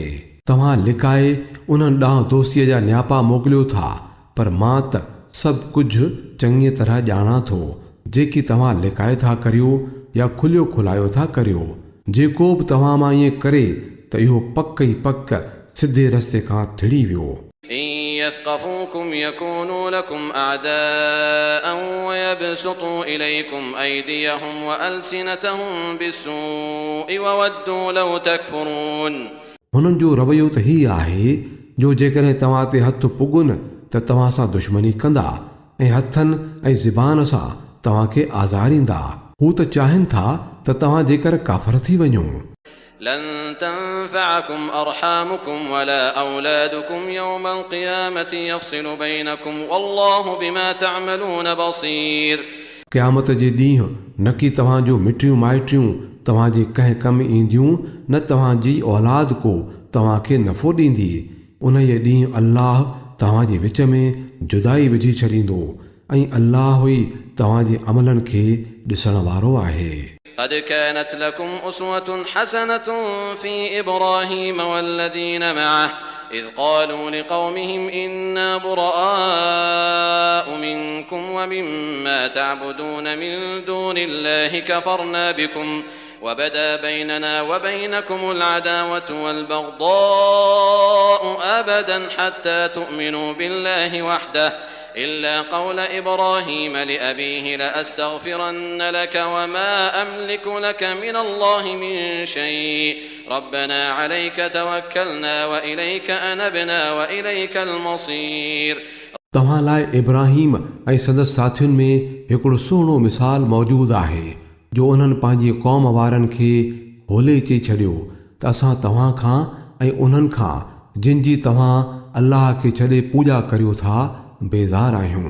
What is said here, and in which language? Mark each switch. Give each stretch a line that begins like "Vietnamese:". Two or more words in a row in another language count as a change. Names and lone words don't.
Sindhi: तव्हां लिकाए उन्हनि ॾांहुं दोस्तीअ जा न्यापा मोकिलियो था, पर मां त सभु कुझु चङी तरह ॼाणा थो। जेकी तव्हां लिकाए था करियो या खुलियो खुलायो था करियो, जेको बि तव्हां मां ईअं करे त इहो पक ई पक सिधे रस्ते खां थिड़ी वियो।
Arabic: إن يثقفوكم يكونوا لكم أعداء ويبسطوا إليكم أيديهم وألسنتهم بالسوء وودوا لو تكفرون।
Sindhi: हुननि जो रवैयो त हीउ आहे जो जेकॾहिं तव्हां ते हथ पुगुनि त तव्हां सां दुश्मनी कंदा ऐं हथनि ऐं ज़बान सां तव्हांखे आज़ारींदा। हू त चाहिनि था त तव्हां जेकर काफ़र थी वञो।
Arabic: لن تنفعكم أرحامكم ولا أولادكم يوم القيامة يفصل بينكم والله بما تعملون بصير।
Sindhi: क़यामत जे ॾींहुं न कि तव्हांजो मिटियूं माइटियूं तव्हांजे कंहिं कमु ईंदियूं, न तव्हांजी औलाद को तव्हांखे नफ़ो ॾींदी। उन जे ॾींहुं अल्लाह तव्हांजे विच में जुदाई विझी छॾींदो ऐं अल्लाह ई तव्हांजे अमलनि खे ॾिसण वारो आहे।
Arabic: قد كانت لكم أسوة حسنة في إبراهيم والذين معه إذ قالوا لقومهم إنا براء منكم ومما تعبدون من دون الله كفرنا بكم وبدا بيننا وبينكم العداوة والبغضاء أبدا حتى تؤمنوا بالله وحده إلا قول إبراهيم لأبيه لأستغفرن لك وما أملك لك من الله من شيء ربنا عليك توكلنا وإليك أنبنا وإليك المصير।
Sindhi: तव्हां लाइ इब्राहिम ऐं संदसि साथियुनि में हिकिड़ो सुहिणो मिसाल मौजूदु आहे जो उन्हनि पंहिंजी क़ौम वारनि खे होले चई छॾियो त असां तव्हां खां ऐं उन्हनि खां जिन जी तव्हां अल्लाह खे छॾे पूॼा करियो था बेज़ार आहियूं।